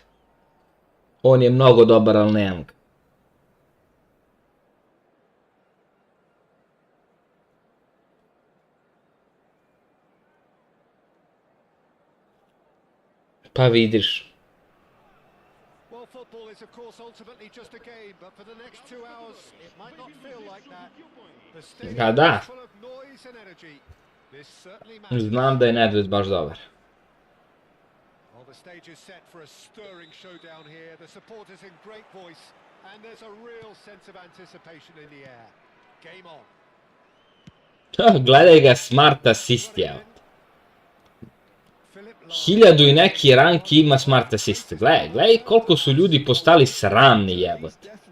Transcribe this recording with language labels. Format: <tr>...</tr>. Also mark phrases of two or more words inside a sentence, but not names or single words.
<sr>On je mnogo dobar, ali nemam ga. Pa vidiš.</sr> <en>Well, football is of course ultimately just a game, but for the next 2 hours it might not feel like that. The stadium is full of noise and energy. This certainly matters.</en> <sr>Znam da je Nedved baš dobar.</sr> <en>Well, the stage is set for a stirring showdown here. The supporters in great voice, and there's a real sense of anticipation in the air. Game on.</en> <sr>Gledaj ga,</sr> <en>smart assist,</en> <sr>evo. 1000 i neki rank ima</sr> <en>smart assist.</en> <sr>Gledaj koliko su ljudi postali sramni, jebote.</sr>